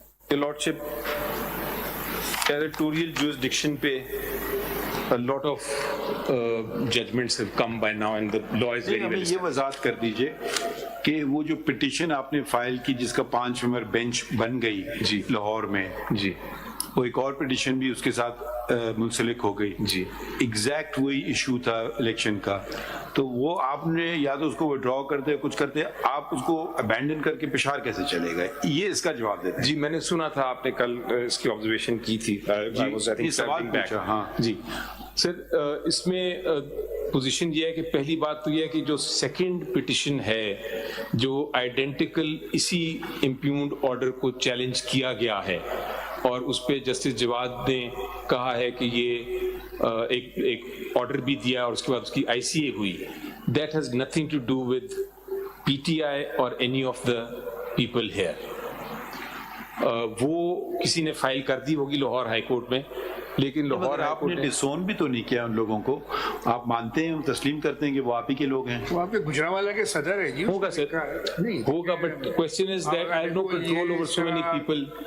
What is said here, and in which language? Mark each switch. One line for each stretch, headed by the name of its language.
English: Your Lordship, territorial jurisdiction pe a lot of judgments have come by now and the law is very well established.
Urdu: یہ وضاحت کر دیجئے کہ وہ جو پٹیشن آپ نے فائل کی جس کا 5 ممبر بینچ بن گئی جی لاہور میں جی, وہ ایک اور پٹیشن بھی اس کے ساتھ منسلک ہو گئی جی, ایگزیکٹ وہی ایشو تھا الیکشن کا, تو وہ آپ نے یا تو اس کو وڈرا کرتے کچھ کرتے, آپ اس کو ابینڈن کر کے پشاور کیسے چلے گئے, یہ اس کا جواب دیتے. جی میں نے سنا تھا آپ نے کل اس کی آبزرویشن کی تھی. سوال پوچھا. ہاں جی سر, اس میں پوزیشن یہ ہے کہ پہلی بات تو یہ ہے کہ جو سیکنڈ پٹیشن ہے جو آئیڈینٹیکل اسی امپیونڈ آرڈر کو چیلنج کیا گیا ہے, اور اس پہ جسٹس جواد نے کہا ہے کہ یہ ایک آرڈر بھی دیا اور اس کے بعد اس کی ICA ہوئی.
English: That has nothing to do with PTI or any of the people here.
Urdu: وہ کسی نے فائل کر دی ہوگی لاہور ہائی کورٹ میں, لیکن لاہور آپ نے ڈسون بھی تو نہیں کیا ان لوگوں کو, آپ مانتے ہیں, تسلیم کرتے ہیں کہ وہ آپ ہی کے لوگ ہیں. وہ آپ کے گجرانوالہ کے صدر ہے جی. ہوگا سر, ہوگا,
English: But question is that I have no control over so many people.